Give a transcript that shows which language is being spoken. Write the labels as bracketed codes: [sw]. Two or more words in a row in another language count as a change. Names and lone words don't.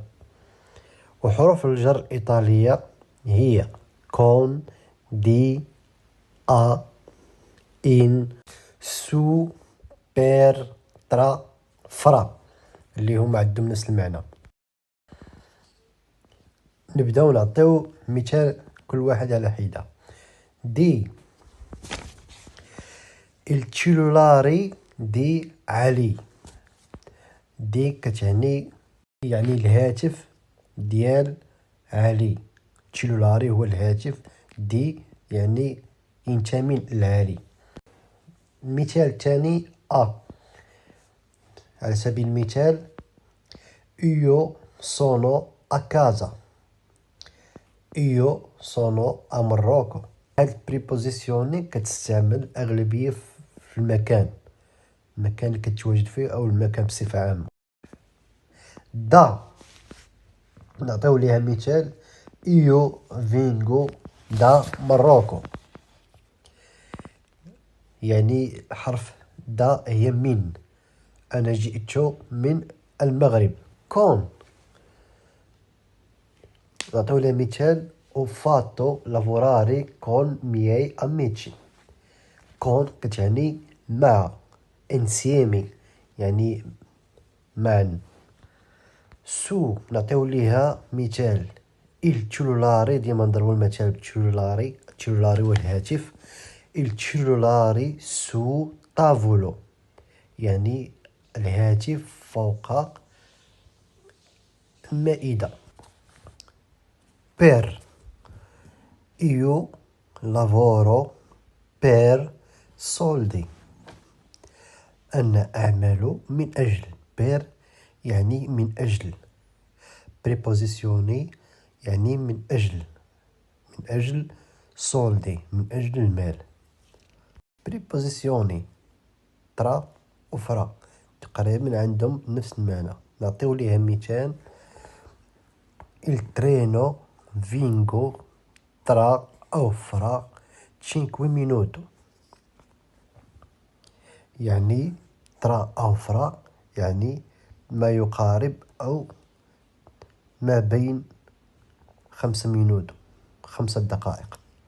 [ar] وحروف الجر الإيطالية هي كون، دي، أ، إن، سو، بير، ترا، فرا، اللي هما عندهم نفس المعنى. نبداو نعطيو مثال كل واحد على حدة. [it] دي il cellulare دي علي. [ar] دي كتعني يعني الهاتف ديال علي. تشيلولاري هو الهاتف، دي يعني ينتمي لعلي. المثال الثاني على سبيل المثال [it] io sono a casa. io sono a Marocco. [ar] هاد البريبوزيسيوني كتستعمل أغلبية في المكان اللي كتواجد فيه أو المكان بصفة عامة. دا نعطيو ليها مثال [it] io vengo da Marocco. [ar] يعني حرف دا هي من، أنا جئت من المغرب. كون نعطيو ليها مثال [it] ho fatto lavorare con miei amici. [ar] كون كتعني مع، insieme يعني معا. سو نعطيو ليها مثال [it] il cellulare، [ar] ديما نضربو المثال بالتشيلولاري. التشيلولاري هو الهاتف. [it] il cellulare su tavolo [ar] يعني الهاتف فوق المائدة. [it] بير io lavoro per soldi. [ar] أنا أعمل من أجل. بير يعني من أجل. بريبوزيسيوني يعني من أجل. من أجل soldi من أجل المال. بريبوزيسيوني ترا وفرا تقريبا عندهم نفس المعنى. نعطيو ليها مثال [it] il treno vengo tra [ar] أو فرا 5 minuto. يعني ترا أو فرا يعني ما يقارب أو ما بين 5 دقائق.